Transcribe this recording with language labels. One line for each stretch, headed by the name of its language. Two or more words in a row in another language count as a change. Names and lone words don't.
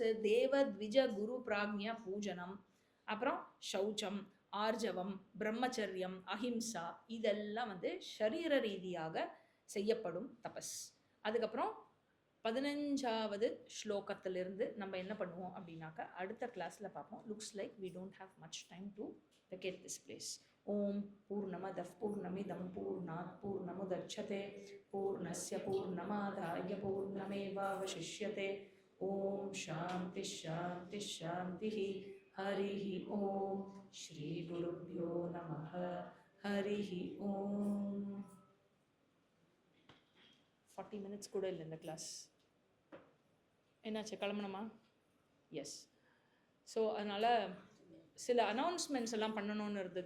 Tamil: தேவ த்விஜ குரு பிராக்ஞா பூஜனம், அப்புறம் சௌச்சம், ஆர்ஜவம், பிரம்மச்சரியம், அஹிம்சா, இதெல்லாம் வந்து ஷரீர ரீதியாக செய்யப்படும் தபஸ். அதுக்கப்புறம் 15வது ஸ்லோகத்திலிருந்து நம்ம என்ன பண்ணுவோம் அப்படின்னாக்கா அடுத்த கிளாஸில் பார்ப்போம்.
English: looks like we don't have much time to vacate this place.
Sanskrit: ॐ पूर्णमदः पूर्णमिदं पूर्णात् पूर्णमुदच्यते पूर्णस्य पूर्णमादाय पूर्णमेवावशिष्यते. ॐ शान्ति शान्ति शान्ति. हरिः ॐ. श्री गुरुभ्यो नमः. हरिः ॐ.
Tamil: 40 minutes கூட இல்லை இந்த கிளாஸ். என்னாச்சு, கிளம்பணுமா? எஸ். ஸோ அதனால் சில அனௌன்ஸ்மெண்ட்ஸ் எல்லாம் பண்ணணும்னு இருந்தது.